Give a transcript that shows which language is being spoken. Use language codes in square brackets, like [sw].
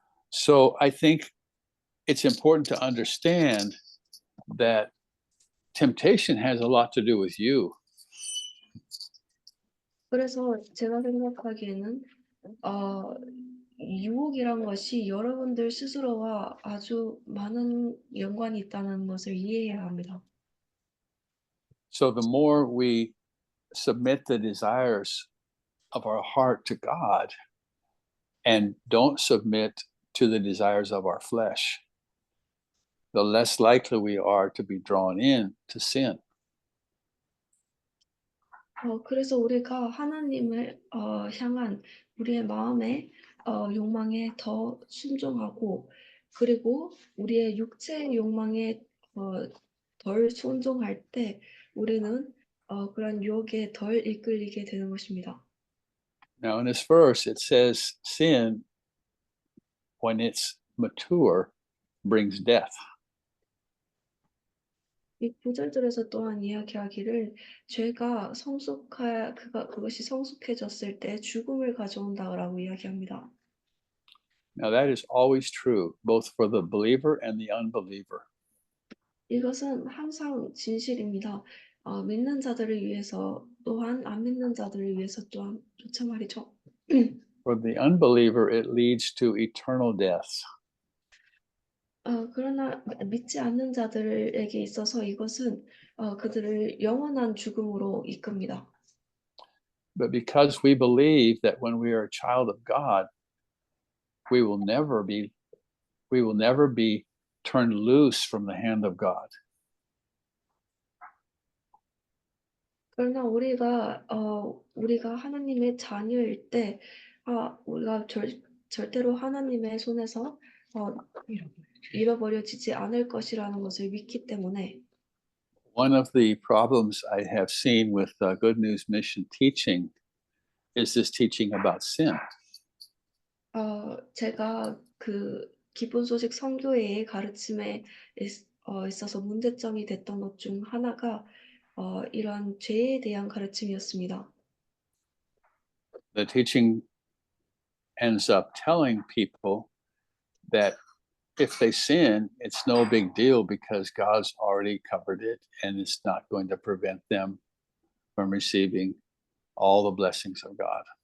[en] So I think it's important to understand that temptation has a lot to do with you. [ko] 그래서 제가 생각하기에는 유혹이란 것이 여러분들 스스로와 아주 많은 연관이 있다는 것을 이해해야 합니다. [en] So the more we submit the desires of our heart to God and don't submit to the desires of our flesh, the less likely we are to be drawn in to sin. [ko] 그래서 우리가 하나님을 향한 우리의 마음의 욕망에 더 순종하고 그리고 우리의 육체의 욕망에 덜 순종할 때 우리는 그런 유혹에 덜 이끌리게 되는 것입니다. [en] Now, in this verse, it says sin, when it's mature brings death. [ko] 이 구절들에서 또한 이야기하기를 죄가 그것이 성숙해졌을 때 죽음을 가져온다라고 이야기합니다. [en] Now that is always true, both for the believer and the unbeliever. [ko] 이것은 항상 진실입니다. 믿는 자들을 위해서 또한 안 믿는 자들을 위해서 또한 좋자 말이죠. [en] For the unbeliever, it leads to eternal death. [ko] 그러나 믿지 않는 자들에게 있어서 이것은 그들을 영원한 죽음으로 이끕니다. [en] But because we believe that when we are a child of God, we will never be turned loose from the hand of God. [ko] 그러나 우리가 하나님의 자녀일 때 우리가 절대로 하나님의 손에서 잃어버려지지 않을 것이라는 것을 믿기 때문에 [en] One of the problems I have seen with Good News Mission teaching is this teaching about sin. [ko] 제가 그 기쁜 소식 선교회의 가르침에 있어서 문제점이 됐던 것 중 하나가 이런 죄에 대한 가르침이었습니다. [en] The teaching ends up telling people that if they sin, it's no big deal because God's already covered it and it's not going to prevent them from receiving all the blessings of God.